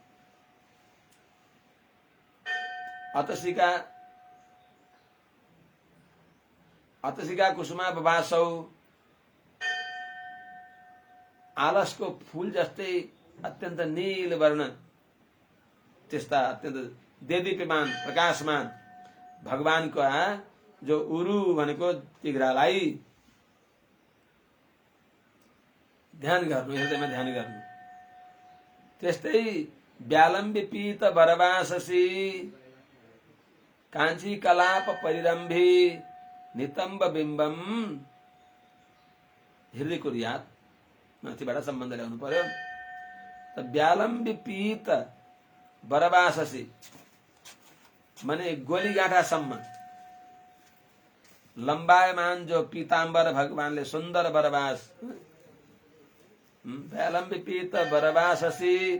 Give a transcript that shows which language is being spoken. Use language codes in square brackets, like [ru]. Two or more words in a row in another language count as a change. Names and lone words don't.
[sa] अतसिका कुसुमा बभासौ, [ne] आलसको फूल जस्तै अत्यन्त नील वर्ण, त्यस्ता अत्यन्त देदीप्यमान प्रकाशमान भगवानको जो उरु भनेको तिघ्रालाई ध्यान गर्नु, हृदयमा ध्यान गर्नु। [sa] त्यस्तै व्यालम्बि पीत बरवाससी कांची कलाप परिरंभी नितंब बिंबम। [ne] हृदय कुरियात माथिबाट सम्बन्ध ल्याउनु पर्यो। त [sa] व्यालम्बि पीत बरवाससी [ne] माने गोलीगाँठासम्म लम्बायमान जो पीताम्बर भगवानले सुन्दर बरवास, [sa] व्यालम्बि पीत बरवाससी